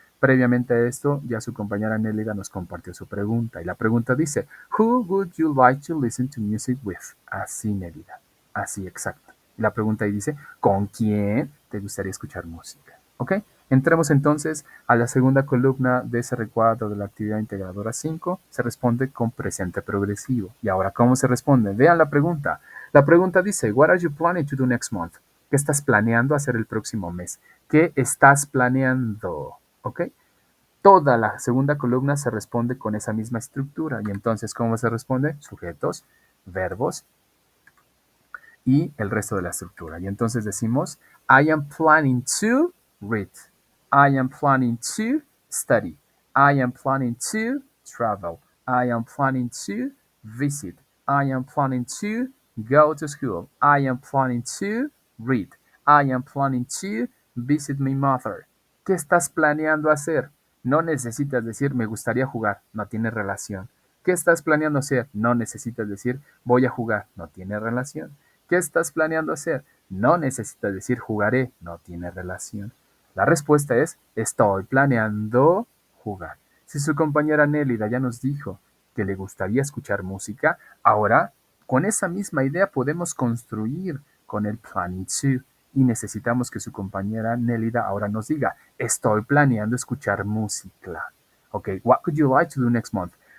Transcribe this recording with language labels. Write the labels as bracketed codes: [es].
[es] Previamente a esto, ya su compañera Nélida nos compartió su pregunta. Y la pregunta dice, [en] Who would you like to listen to music with? [es] Así, Nélida. Así, exacto. Y la pregunta ahí dice, ¿con quién te gustaría escuchar música? ¿Ok? Entremos entonces a la segunda columna de ese recuadro de la actividad integradora 5. Se responde con presente progresivo. Y ahora, ¿cómo se responde? Vean la pregunta. La pregunta dice, [en] What are you planning to do next month? [es] ¿Qué estás planeando hacer el próximo mes? ¿Qué estás planeando? ¿Ok? Toda la segunda columna se responde con esa misma estructura. Y entonces, ¿cómo se responde? Sujetos, verbos y el resto de la estructura. Y entonces decimos, [en] I am planning to read. I am planning to study. I am planning to travel. I am planning to visit. I am planning to go to school. I am planning to read. I am planning to visit my mother. [es] ¿Qué estás planeando hacer? No necesitas decir me gustaría jugar, no tiene relación. ¿Qué estás planeando hacer? No necesitas decir voy a jugar, no tiene relación. ¿Qué estás planeando hacer? No necesitas decir jugaré, no tiene relación. La respuesta es estoy planeando jugar. Si su compañera Nélida ya nos dijo que le gustaría escuchar música, ahora con esa misma idea podemos construir con el planning to y necesitamos que su compañera Nélida ahora nos diga, estoy planeando escuchar música. [en] Ok, what would you like to do next month?